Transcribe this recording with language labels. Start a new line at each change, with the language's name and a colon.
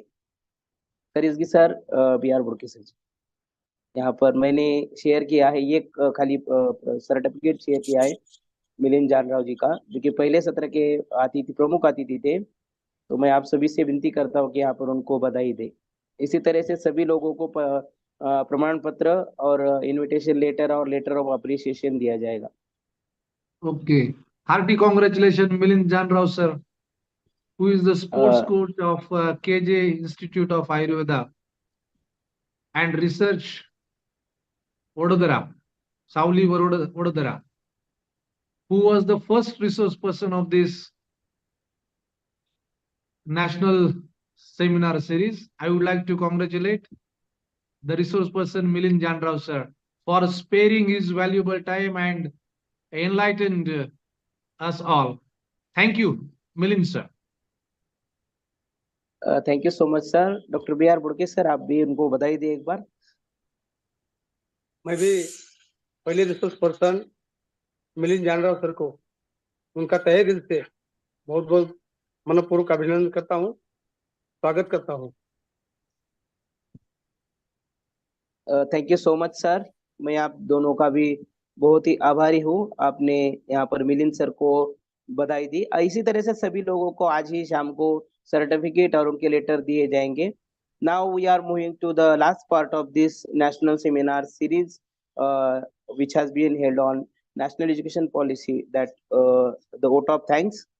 Hindi: खरजगी sir, B R. बोडके sir जी, यहाँ पर मैंने शेयर किया है, ये खाली सर्टिफिकेट शेयर किया है मिलिंद जानराव जी का, जो कि पहले सत्र के प्रमुख अतिथि थे। तो मैं आप सभी से विनती करता हूँ कि यहाँ पर उनको बधाई दे। इसी तरह से सभी लोगों को प्रमाण पत्र और इनविटेशन लेटर और लेटर ऑफ अप्रिसिएशन दिया जाएगा।
English: Okay. Hearty congratulations, Milind Janrao sir, who is the sports coach of KJ Institute of Ayurveda. and Research, Vadodara, Sauli Vadodara, who was the first resource person of this national seminar series. I would like to congratulate the resource person Milind Janrao sir for sparing his valuable time and enlightened us all. Thank you, Milind sir. Thank you so much sir.
Hindi: Doctor B are बुड़के sir, आप भी उनको बधाई दिए एक बार. मैं भी पहले resource person Milind Janrao sir को उनका तहे दिल से बहुत बहुत मनपूर्वक अभिनंदन करता हूँ, स्वागत करता हूँ.
English: Thank you so much sir.
Hindi: मैं आप दोनों का भी बहुत ही आभारी हूँ. आपने यहाँ पर मिलिंद सर को बधाई दी. इसी तरह से सभी लोगों को आज ही शाम को सर्टिफिकेट और उनके लेटर दिए जाएंगे.
English: Now we are moving to the last part of this national seminar series which has been held on national education policy, that the vote of thanks.